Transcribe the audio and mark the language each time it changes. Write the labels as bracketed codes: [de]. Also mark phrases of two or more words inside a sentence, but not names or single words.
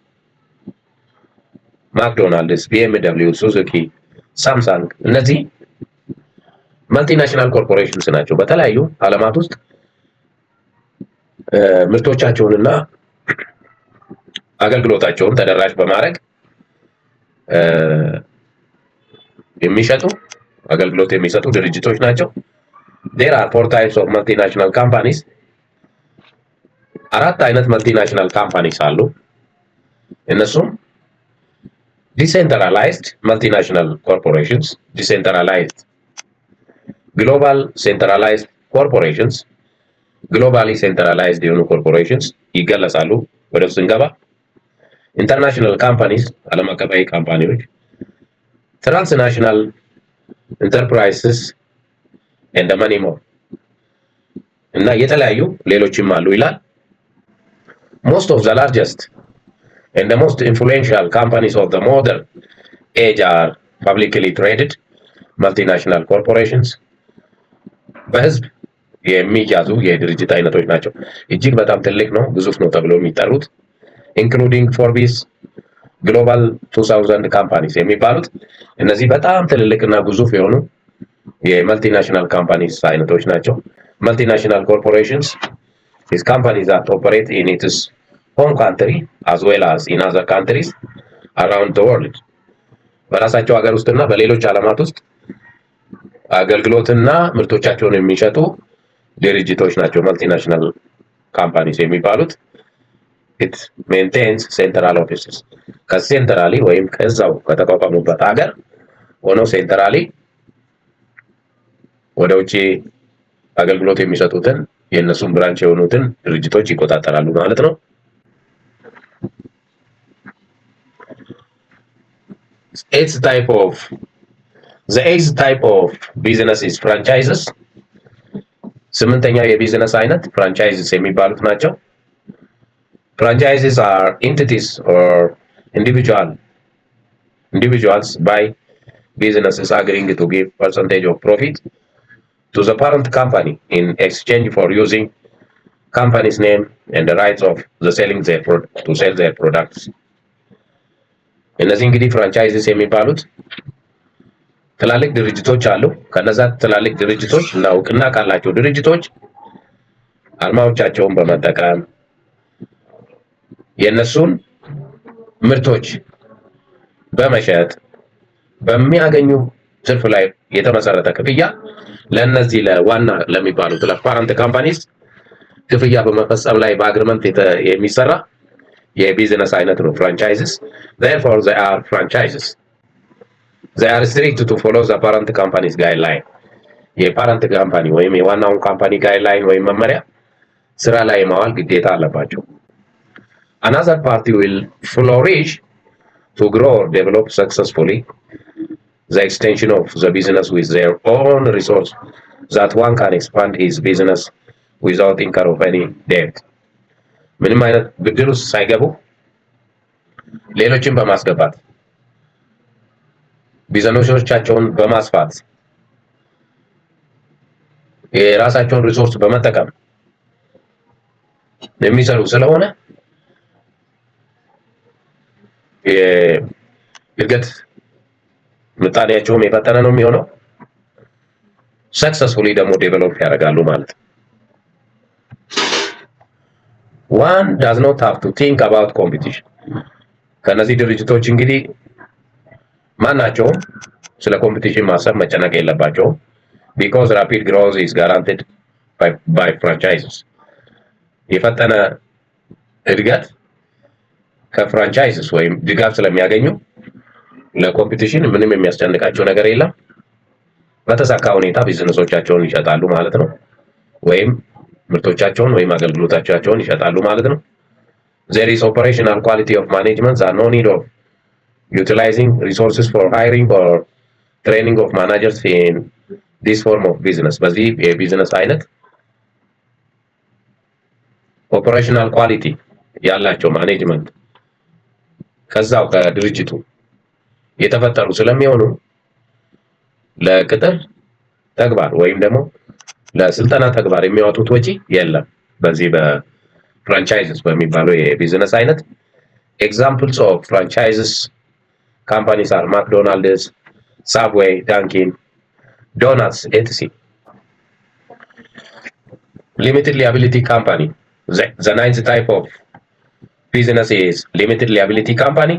[am] ማክዶናልድስ፣ ቢኤምደብሊው፣ ሱዙኪ፣ ሳምሰንግ እነዚህ [en] multinational corporations [am] ናቸው። በተለያዩ ዓለማት ውስጥ ምርቶቻቸውንና አገልግሎታቸውን ተደራሽ በማድረግ የሚሸጡ አገልግሎት የሚሰጡ ድርጅቶች ናቸው። [en] There are 4 types of multinational companies. [am] አራት አይነት [en] multinational companies [am] አሉ። እነሱም [en] decentralized multinational corporations, decentralized global centralized corporations, globally centralized [am] የሆኑ ኮርፖሬሽንስ ይገለጻሉ። ወደ ውስጥ እንገባ። [en] international companies [am] ዓለም አቀፋዊ ካምፓኒዎች፣ [en] transnational enterprises and many more [am] እና የተለያዩ ሌሎችም አሉ ይላል። [en] Most of the largest and the most influential companies of the modern age are publicly traded multinational corporations. [am] በህዝብ የሚያዙ የድርጅት አይነቶች ናቸው። እጅግ በጣም ትልቅ ነው፣ ግዙፍ ነው ተብሎ የሚጠሩት [en] including Forbes Global 2000 companies [am] የሚባሉት እነዚህ በጣም ትልልቅና ግዙፍ የሆኑ የመልቲናሽናል ካምፓኒስ አይነቶች ናቸው። [en] multinational corporations is companies that operate in its home country as well as in other countries around the world. [am] በራሳቸው ሀገር ውስጥና በሌሎች ዓለማት ውስጥ አገልግሎትና ምርቶቻቸውን የሚሸጡ ድርጅቶች ናቸው [en] multinational companies [am] የሚባሉት። [en] it maintains central offices [am] ከሴንትራሊ ወይም ከዛው ከተቋቋሙበት ሀገር ሆነው ሴንትራሊ ወደ ውጪ አገልግሎት የሚሰጡትን የነሱን ብራንች የሆኑትን ድርጅቶች ይቆጣጠራሉ ማለት ነው። [en] the eighth type of business is franchises. [am] ስምንተኛው የቢዝነስ አይነት ፍራንቻይዝስ የሚባሉት ናቸው። [en] franchises are entities or individuals buy businesses agreeing to give percentage of profit to the parent company in exchange for using company's name and the rights of the to sell their products. [am] እነዚህ እንግዲህ ፍራንቻይዝስ የሚባሉት ትላልቅ ድርጅቶች አሉ። ከነዛ ትላልቅ ድርጅቶች እና እውቅና ካላቸው ድርጅቶች አርማዎቻቸውን በመጠቀም የነሱን ምርቶች በመሸጥ በሚያገኙ ትርፍ ላይ የተመሰረተ ክፍያ ለነዚህ ለዋና ለሚባሉት ለፓረንት ካምፓኒስ ክፍያ በመፈጸም ላይ በአግሪመንት የሚሰራ የቢዝነስ አይነት ነው ፍራንቻይዝስ። [en] therefore they are franchises. they are strict to follow the parent company's guideline. [am] የፓረንት ካምፓኒ ወይም የዋናውን ካምፓኒ ጋይድላይን ወይም መመሪያ ስራ ላይ ማዋል ግዴታ አለባቸው። [en] another party will flourish to grow or develop successfully the extension of the business with their own resource that one can expand his business without incur of any debt. [am] ምንም አይነት ብድር ውስጥ ሳይገቡ ሌሎችን በማስገባት ቢዝነሶቻቸውን በማስፋት የራሳቸውን ሪሶርስ በመጠቀም የሚሰሩ ስለሆነ የእድገት ምጣኔያቸውም የፈጠነ ነው የሚሆነው። ሰክሰስፉሊ ደግሞ ዴቨሎፕ ያደርጋሉ ማለት ነው። [en] one does not have to think about competition. [am] ከነዚህ ድርጅቶች እንግዲህ ማናቸውም ስለ ኮምፒቲሽን ማሰብ መጨነቅ የለባቸውም። [en] because rapid growth is guaranteed by franchises. [am] የፈጠነ እድገት ከፍራንቻይዝስ ወይም ድጋፍ ስለሚያገኙ ለኮምፒቲሽን ምንም የሚያስጨንቃቸው ነገር የለም። በተሳካ ሁኔታ ቢዝነሶቻቸውን ይሸጣሉ ማለት ነው፣ ወይም ምርቶቻቸውን ወይም አገልግሎታቸውን ይሸጣሉ ማለት ነው። [en] there is operational quality of management and no need of utilizing resources for hiring or training of managers in this form of business. [am] በዚህ የቢዝነስ አይነት [en] operational quality [am] ያላቸው ማኔጅመንት ከዛው ከድርጅቱ የተፈጠሩ ስለሚሆኑ ለቅጥር ተግባር ወይም ደግሞ ለስልጠና ተግባር የሚያወጡት ወጪ የለም በዚህ በፍራንቻይዝስ በሚባለው የቢዝነስ አይነት። [en] examples of franchises companies are McDonald's, Subway, Dunkin Donuts, etc. limited liability company. The ninth type of business is limited liability company.